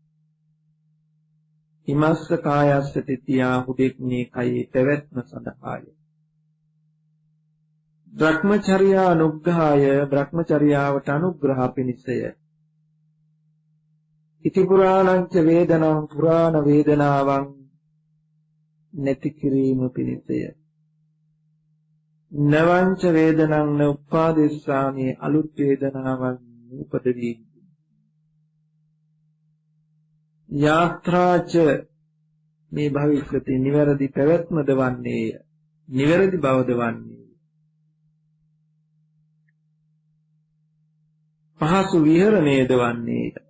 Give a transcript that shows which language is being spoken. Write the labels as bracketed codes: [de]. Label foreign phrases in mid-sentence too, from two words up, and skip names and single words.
[pi] හිමස්ස කායස්ස තිතියා [si] හුදෙක් මේ කයේ පැවැත්ම සඳහාය. බ්‍රහ්මචර්යා අනුග්‍රහය බ්‍රහ්මචර්යාවට අනුග්‍රහ පිණිසය. [pi] ඉති පුරාණංච වේදනං [si] පුරාණ වේදනාවන් නැති කිරීම පිණිසය. [pi] නවංච වේදනං න උපාදේශාමි [si] අලුත් වේදනාවන් උපදවී. [pi] යාත්‍රාච මේ භවිෂ්‍යති [si] නිවැරදි පැවැත්මද වන්නේය. නිවැරදි බවද වන්නේය. පහසු විහරණයද වන්නේය.